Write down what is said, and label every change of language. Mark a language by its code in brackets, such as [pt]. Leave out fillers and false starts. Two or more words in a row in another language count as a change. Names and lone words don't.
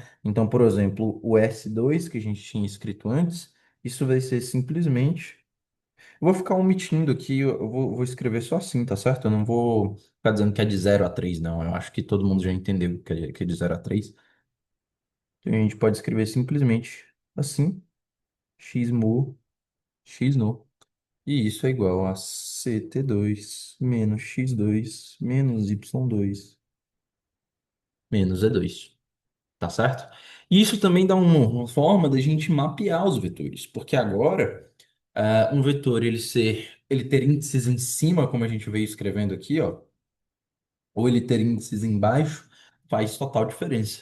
[pt] Então, por exemplo, o S2 que a gente tinha escrito antes, isso vai ser simplesmente. Eu vou ficar omitindo aqui, eu vou escrever só assim, tá certo? Eu não vou ficar dizendo que é de 0 a 3, não. Eu acho que todo mundo já entendeu que é de 0 a 3. Então a gente pode escrever simplesmente assim, x mu, x nu. E isso é igual a ct2 menos x2 menos y2 menos e2. Tá certo? E isso também dá uma forma da gente mapear os vetores, porque agora um vetor ele ter índices em cima, como a gente veio escrevendo aqui, ó, ou ele ter índices embaixo, faz total diferença.